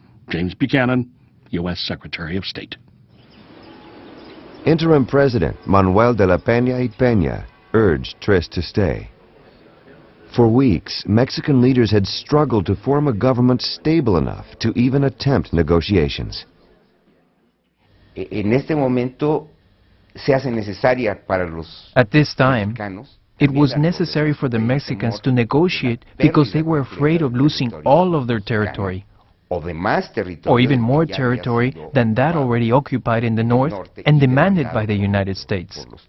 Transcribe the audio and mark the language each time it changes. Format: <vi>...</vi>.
<en>James Buchanan, U.S. Secretary of State. Interim President Manuel de la Peña y Peña urged Trist to stay. For weeks, Mexican leaders had struggled to form a government stable enough to even attempt negotiations.</en> <es>En este momento se hace necesaria para los</es> <en>At this time, it was necessary for the Mexicans to negotiate because they were afraid of losing all of their territory, or even more territory than that already occupied in the north and demanded by the United States.</en>